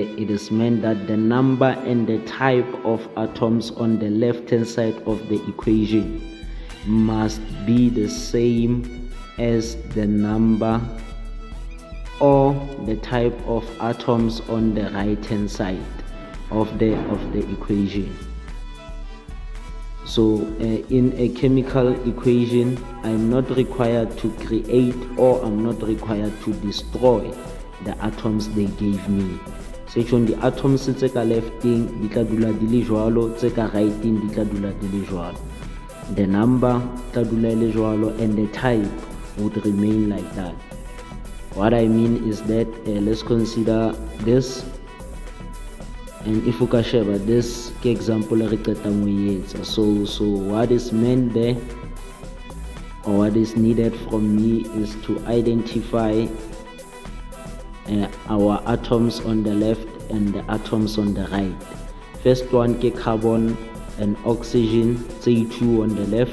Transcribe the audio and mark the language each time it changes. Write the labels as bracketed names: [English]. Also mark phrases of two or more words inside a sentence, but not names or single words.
[English] It is meant that the number and the type of atoms on the left hand side of the equation must be the same as the number or the type of atoms on the right hand side of the equation. So in a chemical equation, I'm not required to create or I'm not required to destroy the atoms they gave me. Section the atoms [Southern Sotho] tse ka lefting di tla dula di le jwalo, tse ka righting di tla dula di le jwalo. [English] The number [Southern Sotho] tla dula le jwalo [English] and the type would remain like that. What I mean is that let's consider this, and if you can share this example [Southern Sotho] re qetang we etsa. [English] So what is meant there or what is needed from me is to identify our atoms on the left and the atoms on the right. First one ke carbon and oxygen, C2 on the left.